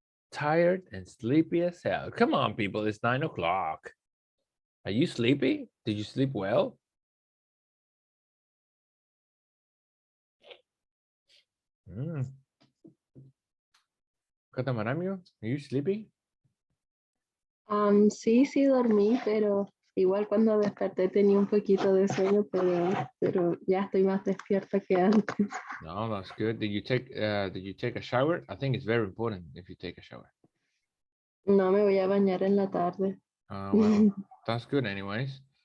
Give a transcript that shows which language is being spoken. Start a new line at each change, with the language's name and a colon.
English: Tired and sleepy as hell. Come on, people, it's 9 o'clock. Are you sleepy? Did you sleep well? Catamaramio, are you sleepy?
Spanish: Sí, sí dormí, pero igual cuando desperté tenía un poquito de sueño, pero ya estoy más despierta que antes.
English: No, that's good. Did you take a shower? I think it's very important if you take a shower.
Spanish: No me voy a bañar en la tarde.
English: Well, that's good anyways.